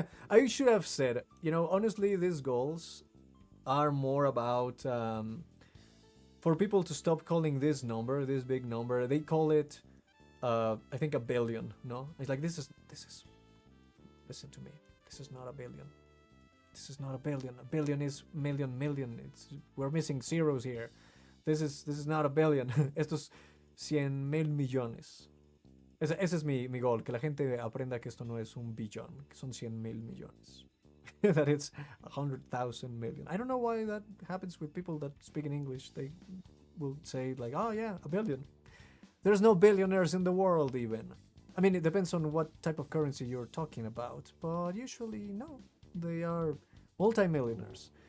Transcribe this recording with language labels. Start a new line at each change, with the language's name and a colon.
English: I should have said, honestly, these goals are more about for people to stop calling this number, this big number. They call it. I think a billion, no? It's like, this is, listen to me. This is not a billion. This is not a billion. A billion is million. We're missing zeros here. This is not a billion.
Spanish: Esto es 100,000 millones. Ese es mi goal, que la gente aprenda que esto no es un billón, que son 100,000 millones.
English: That it's 100,000 million. I don't know why that happens with people that speak in English. will say like, oh yeah, a billion. There's no billionaires in the world even. I mean, it depends on what type of currency you're talking about, but usually no, they are multimillionaires.